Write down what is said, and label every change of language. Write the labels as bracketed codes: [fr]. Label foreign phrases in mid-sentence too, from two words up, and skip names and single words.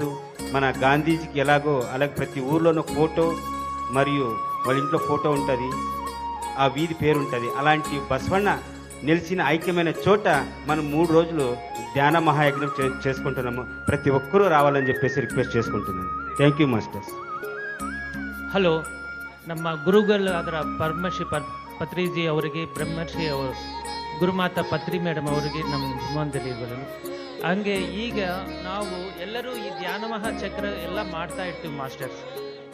[te] మన గాంధీజీకి ఎలాగో అలాగే ప్రతి ఊర్లోనూ ఫోటో మరియు వాళ్ళ ఇంట్లో ఫోటో ఉంటుంది, ఆ వీధి పేరు ఉంటుంది. అలాంటి బసవಣ್ణ నిలిచిన ఐక్యమైన చోట మనం 3 రోజులు ధ్యాన మహాయజ్ఞం చేసుకుంటున్నాము. ప్రతి ఒక్కరూ రావాలని చెప్పేసి రిక్వెస్ట్ చేసుకుంటున్నాను. [en] thank you masters. [kn] ಹಲೋ, ನಮ್ಮ ಗುರುಗಳಾದ ಪರಮಶ್ರೀ ಪತ್ರಿಜಿ ಅವರಿಗೆ, ಬ್ರಹ್ಮಶ್ರೀ ಅವರು, ಗುರುಮಾತಾ ಪತ್ರಿ ಮೇಡಮ್ ಅವರಿಗೆ ನಮ್ಮ ಧನ್ಯವಾದಗಳು. ಹಂಗೆ ಈಗ ನಾವು ಎಲ್ಲರೂ ಈ ಧ್ಯಾನ ಮಹಾಚಕ್ರ ಎಲ್ಲ ಮಾಡ್ತಾ ಇರ್ತೀವಿ ಮಾಸ್ಟರ್ಸ್.